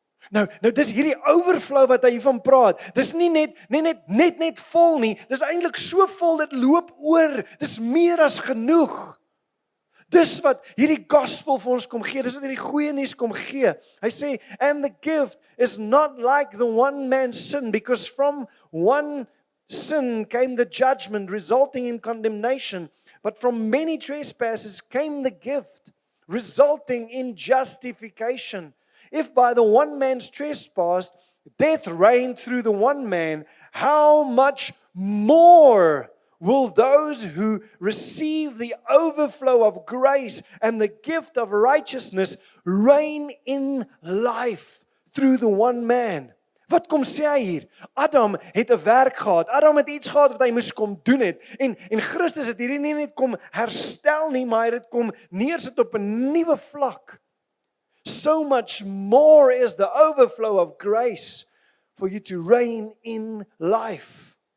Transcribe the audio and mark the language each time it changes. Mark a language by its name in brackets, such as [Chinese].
[Afrikaans] Nou dis hierdie overflow wat hy hiervan praat. Dis nie net vol nie. Dis eintlik so vol dit loop oor. Dis meer as genoeg. Dis wat hierdie gospel vir ons kom gee. Dis wat hierdie goeie nuus kom gee. Hy sê, [English] and the gift is not like the one man's sin, because from one sin came the judgment resulting in condemnation, but from many trespasses came the gift resulting in justification. If by the one man's trespass death reigned through the one man, how much more will those who receive the overflow of grace and the gift of righteousness reign in life through the one man? [Afrikaans] Wat kom sê hy hier? Adam het 'n werk gehad. Adam het iets gehad wat hy moes kom doen het. En Christus het hierdie nie net kom herstel nie, maar hy het kom neersit op 'n nuwe vlak. [English] So much more is the overflow of grace for you to reign in life.